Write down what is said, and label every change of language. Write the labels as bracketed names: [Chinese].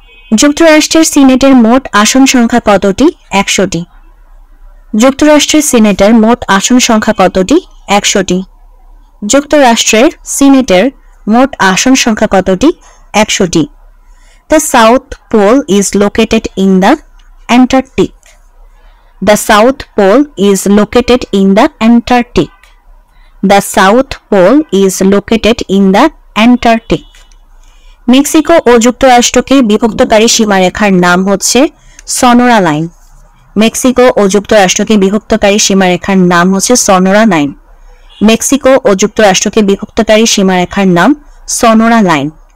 [Bangla] যুক্তরাষ্ট্রের সিনেটের মোট আসন সংখ্যা কতটি? 100টি। যুক্তরাষ্ট্রের সিনেটের মোট আসন সংখ্যা কতটি? 100টি। যুক্তরাষ্ট্রের সিনেটের মোট আসন সংখ্যা কতটি? 100টি। [English] The South Pole is located in the Antarctic. The South Pole is located in the Antarctic. The South Pole is located in the Antarctic. [Bangla] Mexico ও যুক্তরাষ্ট্রকে বিভক্তকারী সীমারেখার নাম হচ্ছে সনোরা লাইন। মেক্সিকো ও যুক্তরাষ্ট্রকে বিভক্তকারী সীমারেখার নাম হচ্ছে সনোরা লাইন। মেক্সিকো ও যুক্তরাষ্ট্রকে বিভক্তকারী সীমারেখার নাম সনোরা লাইন।